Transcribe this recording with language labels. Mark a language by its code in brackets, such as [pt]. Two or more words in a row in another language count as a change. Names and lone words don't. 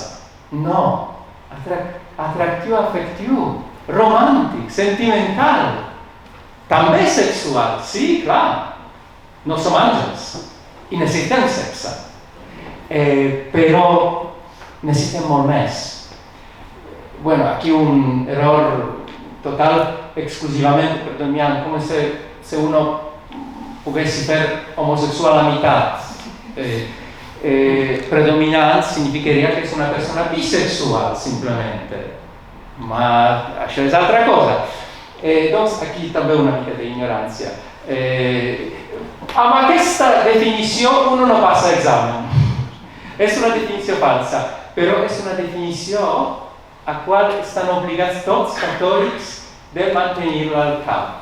[ca] No, atractiu afectiu, romàntic, sentimental, també sexual, sí, clar. No som àngels i necessitem sexe, però necessitem molt més. Bueno, aquí un error total, exclusivamente [it] perdoniamo, come se uno potesse [ca] fer homosexual a mitad. Predominant significaria [it] che è [ca] una persona bisexual, simplemente. Ma això és altra cosa. Doncs aquí també una mica d'ignorància. Amb aquesta definició uno no passa examen. És una definició falsa, però és una definició a qual estan obligats tots catòlics de mantenir-la al cap.